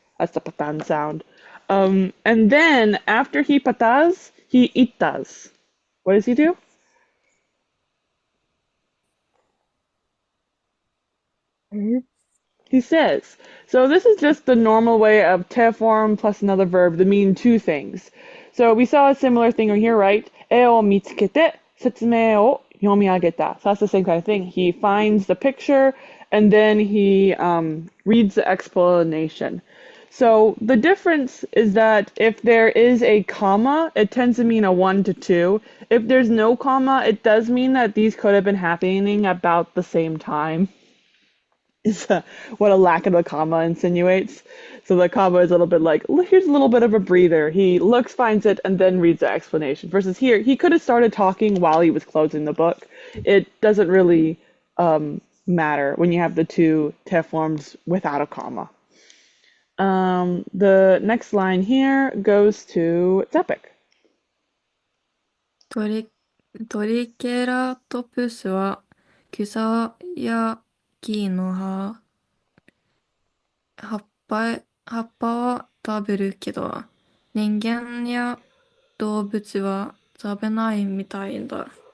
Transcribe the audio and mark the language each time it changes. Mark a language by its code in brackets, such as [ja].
[en] That's the patan sound. And then after he patas, he itas. What does he do? He says. So this is just the normal way of te form plus another verb that mean two things. So we saw a similar thing over here, right? [ja] 絵を見つけて説明を読み上げた. [en] So that's the same kind of thing. He finds the picture and then he reads the explanation. So the difference is that if there is a comma, it tends to mean a 1 to 2. If there's no comma, it does mean that these could have been happening about the same time. Is what a lack of a comma insinuates. So the comma is a little bit like, here's a little bit of a breather. He looks, finds it, and then reads the explanation. Versus here, he could have started talking while he was closing the book. It doesn't really matter when you have the two te forms without a comma. The next line here goes to Tepic. [ja] トリケラトプスは草や木の葉っぱは食べるけど、人間や動物は食べないみたいだ。